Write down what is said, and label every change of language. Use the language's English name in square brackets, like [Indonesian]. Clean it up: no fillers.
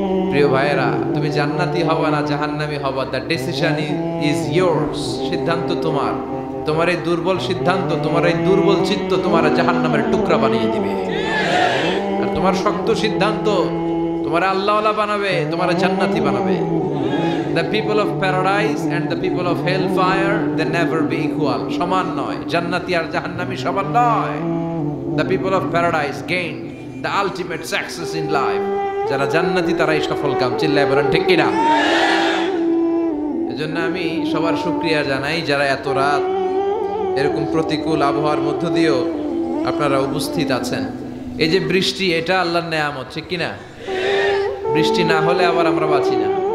[Bangla] প্রিয় ভাইয়েরা, তুমি জান্নাতি হবা না জাহান্নামী হবা, [English] The decision is yours. [Bangla] সিদ্ধান্ত তোমার। তোমার এই দুর্বল সিদ্ধান্ত, তোমার এই দুর্বল চিত্ত তোমার জাহান্নামের টুকরা বানিয়ে দিবে। আর তোমার শক্ত সিদ্ধান্ত তোমার আল্লাহওয়ালা বানাবে, তোমার জান্নাতি বানাবে। [English] The people of paradise and the people of hellfire, they never be equal. [Bangla] সমান নয়, জান্নাতি আর জাহান্নামী সমান নয়। [English] The people of paradise gain the ultimate success in life. [Bangla] যারা জান্নাতি তারাই সফল কাম। চিল্লায় বলেন ঠিক কিনা? এজন্য আমি সবার শুকরিয়া জানাই যারা এত রাত এরকম প্রতিকূল আবহাওয়ার মধ্য দিয়েও আপনারা উপস্থিত আছেন। এই যে বৃষ্টি, এটা আল্লাহর নেয়ামত, ঠিক কিনা? বৃষ্টি না হলে আবার আমরা বাঁচি না।